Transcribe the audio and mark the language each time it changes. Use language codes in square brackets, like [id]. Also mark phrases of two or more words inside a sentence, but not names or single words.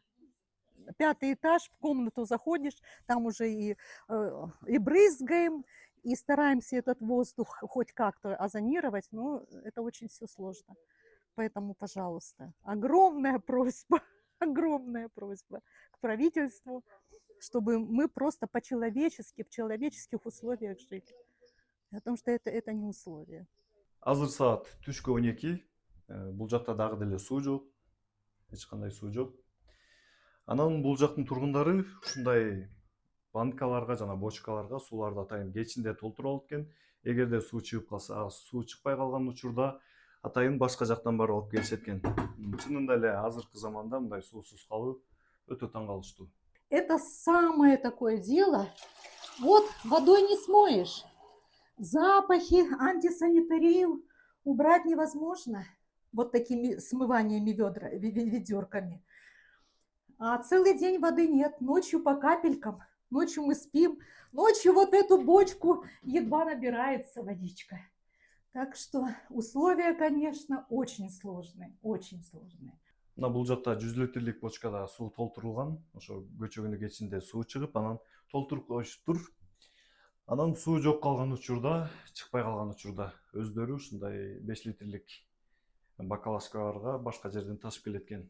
[ru] 5-й этаж, в комнату заходишь, там уже и брызгаем, и стараемся этот воздух хоть как-то озонировать, но это очень все сложно. Поэтому, пожалуйста, огромная просьба к правительству, чтобы мы просто по-человечески, в человеческих условиях жили. Потому что это не условия. [ky] Азыр саат түшкү 12. Бул жакта дагы деле суу жок. Эч кандай суу жок. Анан бул жактын тургундары ушундай банкаларга жана бочкаларга сууларды атайын кечинде толтуруп алып экен. Эгерде суу чыгып калса, суу чыкпай калган учурда атайын башка жактан барып алып келишет экен. Чынында эле азыркы заманда мындай суусуз калуу өтө таң калыштуу. [ru] Это самое такое дело. Вот водой не смоешь. Запахи, антисанитарию убрать невозможно. Вот такими смываниями ведерками. А целый день воды нет. Ночью по капелькам. Ночью мы спим. Ночью вот эту бочку едва набирается водичка. Так что условия, конечно, очень сложные. Очень сложные. [ky] Мына бул жакта 100 литрлик бочкада суу толтурулган. Ошо көчөгүнүн кечинде суу чыгып, анан толтуруп коюшуптур. Анан суу жок калган учурда, чыкпай калган учурда өздөрү ушундай 5 литрлик бакалашкаларга башка жерден ташып келет экен.